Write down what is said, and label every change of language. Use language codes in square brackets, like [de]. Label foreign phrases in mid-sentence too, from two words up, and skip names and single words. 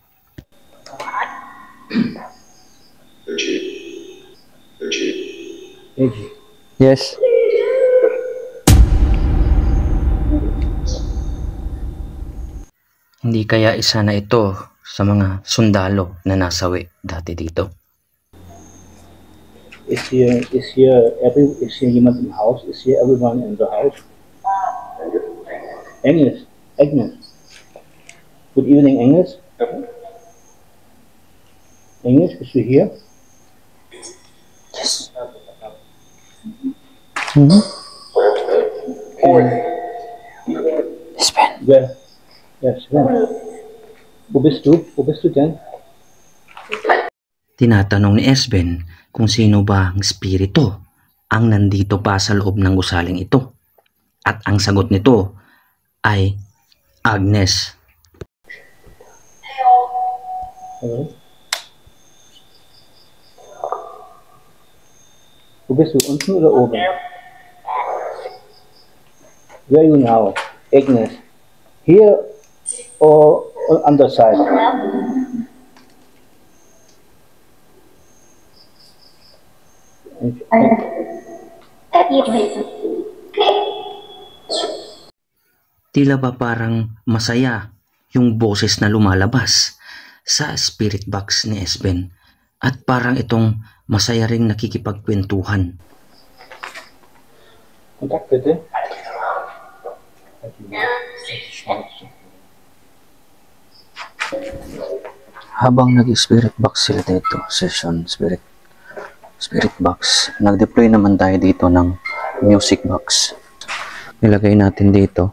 [en] Yes. [tl] Hindi kaya isa na ito sa mga sundalo na nasawi dati dito? [de] Ist hier jemand im Haus? Ist hier [en] everyone in the house? Agnes. Good evening, [de] Agnes. Agnes, bist du hier? [en] Yes. Sven. [de] Wer? Ja, Sven. Wo bist du? Wo bist du denn? [tl] Tinatanong ni Esben kung sino ba ang spirito ang nandito pa sa loob ng gusaling ito. At ang sagot nito ay Agnes. [de] Hallo? Wo bist du? Unten oder oben? [en] Where are you now? Agnes. Here or on the side? [tl] Tila ba parang masaya yung boses na lumalabas sa [en] spirit box [tl] ni Esben at parang itong masaya ring nakikipagkwentuhan. [de] Kontakt bitte. [tl] Habang nag- [en] spirit box [tl] sila dito, [en] session spirit box, [tl] nag-deploy naman tayo dito ng [en] music box. [tl] Nilagay natin dito.